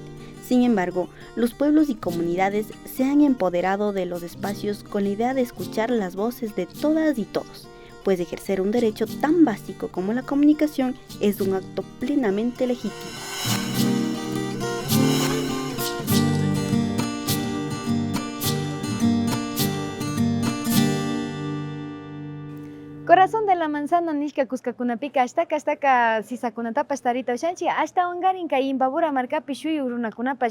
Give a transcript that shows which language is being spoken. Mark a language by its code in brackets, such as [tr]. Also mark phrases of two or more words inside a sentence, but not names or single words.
[es] Sin embargo, los pueblos y comunidades se han empoderado de los espacios con la idea de escuchar las voces de todas y todos, pues ejercer un derecho tan básico como la comunicación es un acto plenamente legítimo. [qu] Corazón de la manzana nishka kuskakunapika ashtaka sisakunatapas tarita ushanchi ashtawan garinka imbabura markapi shuyu runakunapa